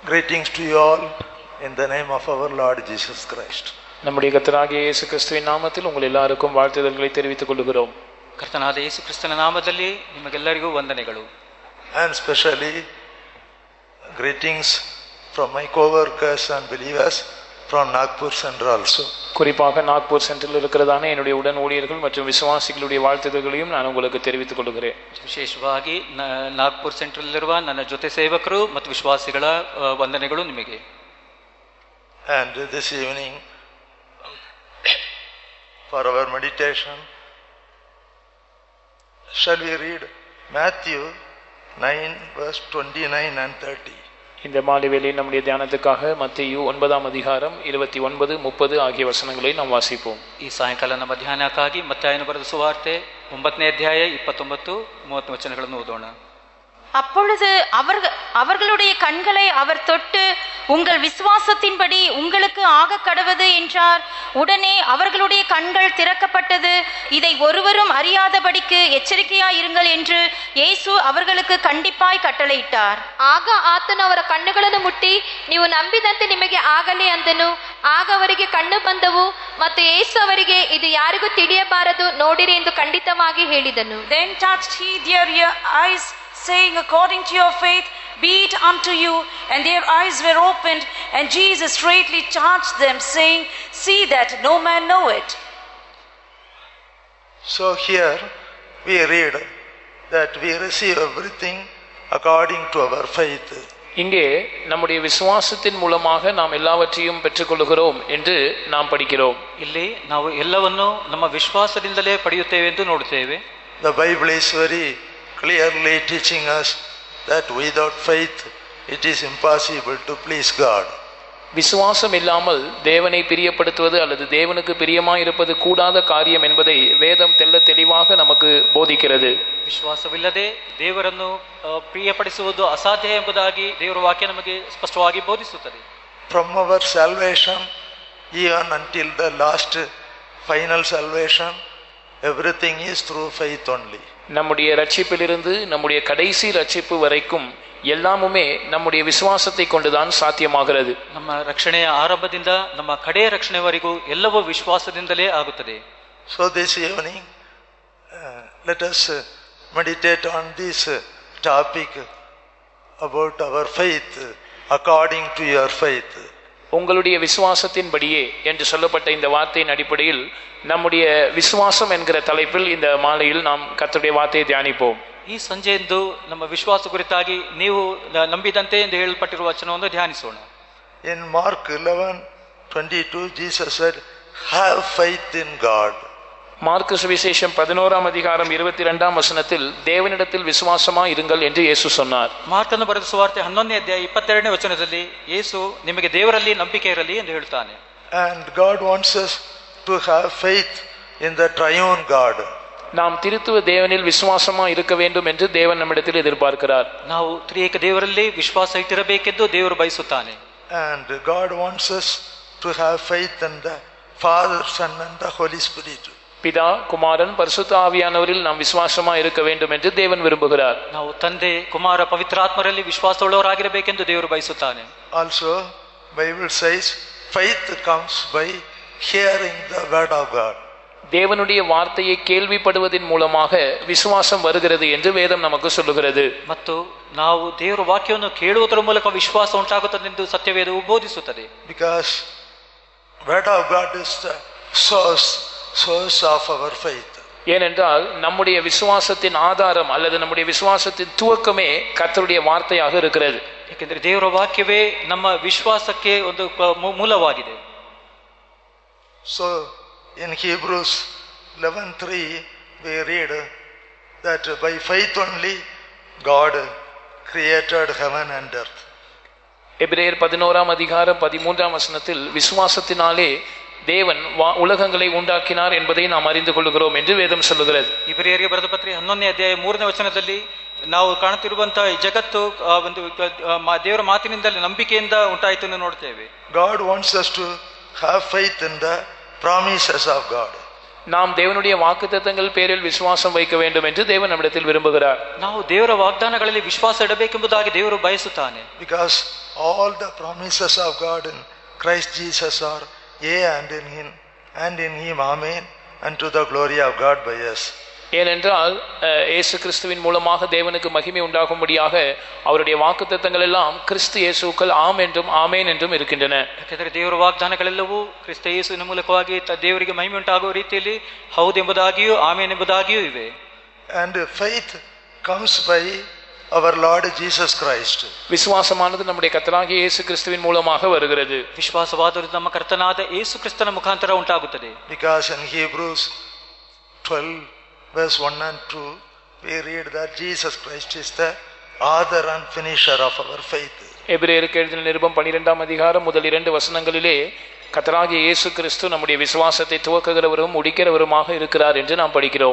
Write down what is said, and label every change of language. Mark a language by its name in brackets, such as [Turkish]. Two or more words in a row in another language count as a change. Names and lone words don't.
[English] Greetings to you all in the name of our Lord Jesus Christ. [Tamil] நம்முடைய கர்த்தராகிய இயேசு கிறிஸ்துவின் நாமத்தில் உங்கள் எல்லாருக்கும் வாழ்த்துதல்களை தெரிவித்துக் கொள்கிறோம். [Kannada] ಕರ್ತನಾದ ಯೇಸು ಕ್ರಿಸ್ತನ ನಾಮದಲ್ಲಿ ನಿಮಗೆಲ್ಲರಿಗೂ ವಂದನೆಗಳು. [English] And especially greetings from my co-workers and believers from Nagpur Central also. [Tamil] குறிப்பாக நாக்பூர் சென்டரில் இருக்கிறதான என்னுடைய உடன் ஊழியர்கள் மற்றும் விசுவாசிகளுடைய வாழ்த்துதல்களையும் நான் உங்களுக்கு தெரிவித்துக் கொள்கிறேன். [Kannada] ವಿಶೇಷವಾಗಿ ನಾಗ್ಪುರ್ ಸೆಂಟ್ರಲ್ಲಿರುವ ನನ್ನ ಜೊತೆ ಸೇವಕರು ಮತ್ತು ವಿಶ್ವಾಸಿಗಳ ವಂದನೆಗಳು ನಿಮಗೆ. [English] And this evening for our meditation, shall we read Matthew 9 verse 29 and 30. [Tamil] இந்த மாலை வேளையில் நம்முடைய தியானத்துக்காக மத்தேயு 9ஆம் அதிகாரம் 29, 30 ஆகிய வசனங்களை நாம் வாசிப்போம். [Kannada] ಈ ಸಾಯಂಕಾಲ ನಮ್ಮ ಧ್ಯಾನಕ್ಕಾಗಿ ಮತ್ತಾಯನು ಬರೆದ ಸುವಾರ್ತೆ 9ನೇ ಅಧ್ಯಾಯ 29, 30 ವಚನಗಳನ್ನು ಓದೋಣ. [Tamil] அப்பொழுது அவர்களுடைய கண்களை அவர் தொட்டு, உங்கள் விசுவாசத்தின்படி உங்களுக்கு ஆக கடவது என்றார். உடனே அவர்களுடைய கண்கள் திறக்கப்பட்டது. இதை ஒருவரும் அறியாதபடிக்கு எச்சரிக்கையாயிருங்கள் என்று இயேசு அவர்களுக்கு கண்டிப்பாய் கட்டளையிட்டார். [Kannada] ಆಗ ಆತನು ಅವರ ಕಣ್ಣುಗಳನ್ನು ಮುಟ್ಟಿ, ನೀವು ನಂಬಿದಂತೆ ನಿಮಗೆ ಆಗಲಿ ಅಂದನು. ಆಗ ಅವರಿಗೆ ಕಣ್ಣು ಬಂದವು ಮತ್ತು ಯೇಸು ಅವರಿಗೆ, ಇದು ಯಾರಿಗೂ ತಿಳಿಯಬಾರದು, ನೋಡಿರಿ ಎಂದು ಖಂಡಿತವಾಗಿ ಹೇಳಿದನು. [English] Then touched he their eyes, saying, according to your faith be it unto you. And their eyes were opened, and Jesus straightly charged them, saying, see that no man know it. So here we read that we receive everything according to our faith. [Tamil] இங்கே நம்முடைய விசுவாசத்தின் மூலமாக நாம் எல்லாவற்றையும் பெற்றுக்கொள்கிறோம் என்று நாம் படிக்கிறோம். [Kannada] ಇಲ್ಲಿ ನಾವು ಎಲ್ಲವನ್ನು ನಮ್ಮ ವಿಶ್ವಾಸದಿಂದಲೇ ಪಡೆಯುತ್ತೇವೆ ಎಂದು ನೋಡುತ್ತೇವೆ. [English] The Bible is very clearly teaching us that without faith it is impossible to please God. [Tamil] விசுவாசம் இல்லாமல் தேவனை பிரியப்படுத்துவது அல்லது தேவனுக்கு பிரியமாயிருப்பது கூடாத காரியம் என்பதை வேதம் தெள்ள தெளிவாக நமக்கு போதிக்கிறது. [Kannada] ವಿಶ್ವಾಸವಿಲ್ಲದೆ ದೇವರನ್ನು ಪ್ರಿಯಪಡಿಸುವುದು ಅಸಾಧ್ಯ ಎಂಬುದಾಗಿ ದೇವರ ವಾಕ್ಯ ನಮಗೆ ಸ್ಪಷ್ಟವಾಗಿ ಬೋಧಿಸುತ್ತದೆ. [English] From our salvation even until the last final salvation, everything is through faith only. [Tamil] நம்முடைய ரட்சிப்பிலிருந்து நம்முடைய கடைசி ரட்சிப்பு வரைக்கும் எல்லாமுமே நம்முடைய விசுவாசத்தை கொண்டுதான் சாத்தியமாகிறது. [Kannada] ನಮ್ಮ ರಕ್ಷಣೆಯ ಆರಂಭದಿಂದ ನಮ್ಮ ಕಡೆಯ ರಕ್ಷಣೆವರೆಗೂ ಎಲ್ಲವೂ ವಿಶ್ವಾಸದಿಂದಲೇ ಆಗುತ್ತದೆ. [English] So this evening let us meditate on this topic about our faith according to your faith. [Tamil] உங்களுடைய விசுவாசத்தின்படியே என்று சொல்லப்பட்ட இந்த வார்த்தையின் அடிப்படையில் நம்முடைய விசுவாசம் என்கிற தலைப்பில் இந்த மாலையில் நாம் கர்த்தருடைய வார்த்தையை தியானிப்போம். [Kannada] ಈ ಸಂಜೆಯಂದು ನಮ್ಮ ವಿಶ್ವಾಸ ಕುರಿತಾಗಿ ನೀವು ನಂಬಿದಂತೆ ಎಂದು ಹೇಳಲ್ಪಟ್ಟಿರುವ ವಚನವನ್ನು ಧ್ಯಾನಿಸೋಣ. [English] In Mark 11:22 Jesus said, have faith in God. [Tamil] மார்க்கு சுவிசேஷம் 11ஆம் அதிகாரம் 22ஆம் வசனத்தில் தேவனிடத்தில் விசுவாசமா இருங்கள் என்று இயேசு சொன்னார். [Kannada] ಮಾರ್ಕನ ಬರೆದ ಸುವಾರ್ತೆ 11ನೇ ಅಧ್ಯಾಯ 22ನೇ ವಚನದಲ್ಲಿ ಯೇಸು ನಿಮಗೆ ದೇವರಲ್ಲಿ ನಂಬಿಕೆ ಇರಲಿ ಎಂದು ಹೇಳ್ತಾನೆ. [English] And God wants us to have faith in the triune God. [Tamil] நாம் திருத்துவ தேவனில் விசுவாசமா இருக்க வேண்டும் என்று தேவன் நம்மிடத்தில் எதிர்பார்க்கிறார். [Kannada] ನಾವು ತ್ರಿಯೇಕ ದೇವರಲ್ಲಿ ವಿಶ್ವಾಸ ಇಟ್ಟಿರಬೇಕೆಂದು ದೇವರು ಬಯಸುತ್ತಾನೆ. [English] And God wants us to have faith in the Father, Son and the Holy Spirit. [Tamil] பிதா, குமாரன், பரிசுத்த ஆவியானவரில் நாம் விசுவாசமா இருக்க வேண்டும் என்று தேவன் விரும்புகிறார். [Kannada] ನಾವು ತಂದೆ, ಕುಮಾರ, ಪವಿತ್ರಾತ್ಮರಲ್ಲಿ ವಿಶ್ವಾಸವುಳ್ಳವರಾಗಿರಬೇಕೆಂದು ದೇವರು ಬಯಸುತ್ತಾನೆ. [English] Also Bible says faith comes by hearing the word of God. [Tamil] தேவனுடைய வார்த்தையை கேள்விப்படுவதன் மூலமாக விசுவாசம் வருகிறது என்று வேதம் நமக்கு சொல்லுகிறது. [Kannada] ಮತ್ತು ನಾವು ದೇವರ ವಾಕ್ಯವನ್ನು ಕೇಳುವುದರ ಮೂಲಕ ವಿಶ್ವಾಸ ಉಂಟಾಗುತ್ತದೆ ಎಂದು ಸತ್ಯವೇದವು ಬೋಧಿಸುತ್ತದೆ. [English] Because word of God is the source of our faith. [Tamil] ஏனென்றால் நம்முடைய விசுவாசத்தின் ஆதாரம் அல்லது நம்முடைய விசுவாசத்தின் துவக்கமே கர்த்தருடைய வார்த்தையாக இருக்கிறது. [Kannada] ಏಕೆಂದರೆ ದೇವರ ವಾಕ್ಯವೇ ನಮ್ಮ ವಿಶ್ವಾಸಕ್ಕೆ ಒಂದು ಮೂಲವಾಗಿದೆ. [English] So in Hebrews 11:3 we read that by faith only God created heaven and earth. [Tamil] எபிரேயர் 11ஆம் அதிகாரம் 13ஆம் வசனத்தில் விசுவாசத்தினாலே தேவன் உலகங்களை உண்டாக்கினார் என்பதை நாம் அறிந்து கொள்கிறோம் என்று வேதம் சொல்லுகிறது. [Kannada] ಇಬ್ರಿಯರಿಗೆ ಬರೆದ ಪತ್ರಿಕೆ 11ನೇ ಅಧ್ಯಾಯ 3ನೇ ವಚನದಲ್ಲಿ ನಾವು ಕಾಣುತ್ತಿರುವಂತಹ ಈ ಜಗತ್ತು ಒಂದು ದೇವರ ಮಾತಿನಿಂದ ನಂಬಿಕೆಯಿಂದ ಉಂಟಾಯಿತು ಎಂದು ನೋಡ್ತೇವೆ. [English] God wants us to have faith in the promises of God. [Tamil] நாம் தேவனுடைய வாக்குத்தத்தங்கள் பேரில் விசுவாசம் வைக்க வேண்டும் என்று தேவன் நம்மிடத்தில் விரும்புகிறார். [Kannada] ನಾವು ದೇವರ ವಾಗ್ದಾನಗಳಲ್ಲಿ ವಿಶ್ವಾಸ ಇಡಬೇಕೆಂಬುದಾಗಿ ದೇವರು ಬಯಸುತ್ತಾನೆ. [English] Because all the promises of God in Christ Jesus are yea and in him amen, unto the glory of God by us. [Tamil] ஏனென்றால் இயேசு கிறிஸ்துவின் மூலமாக தேவனுக்கு மகிமை உண்டாகும்படியாக அவருடைய வாக்குத்தத்தங்கள் எல்லாம் கிறிஸ்து இயேசுவுக்குள் ஆம் என்றும் ஆமேன் என்றும் இருக்கின்றன. [Kannada] ಯಾಕೆಂದರೆ ದೇವರ ವಾಗ್ದಾನಗಳೆಲ್ಲವೂ ಕ್ರಿಸ್ತ ಯೇಸುವಿನ ಮೂಲಕವಾಗಿ ದೇವರಿಗೆ ಮಹಿಮೆ ಉಂಟಾಗುವ ರೀತಿಯಲ್ಲಿ ಹೌದೆಂಬುದಾಗಿಯೂ ಆಮೇನ್ ಎಂಬುದಾಗಿಯೂ ಇವೆ. [English] And faith comes by our Lord Jesus Christ. [Tamil] விசுவாசமானது நம்முடைய கர்த்தராகிய இயேசு கிறிஸ்துவின் மூலமாக வருகிறது. [Kannada] ವಿಶ್ವಾಸವಾದರೂ ನಮ್ಮ ಕರ್ತನಾದ ಯೇಸು ಕ್ರಿಸ್ತನ ಮುಖಾಂತರ ಉಂಟಾಗುತ್ತದೆ. [English] Because in Hebrews 12 verse 1 and 2 we read that Jesus Christ is the author and finisher of our faith. [Tamil] எபிரேயருக்கு எழுதின நிருபம் 12ஆம் அதிகாரம் முதல் 2 வசனங்களிலே கர்த்தராகிய இயேசு கிறிஸ்து நம்முடைய விசுவாசத்தை துவக்குகிறவரும் முடிக்கிறவருமாக இருக்கிறார் என்று நாம் படிக்கிறோம்.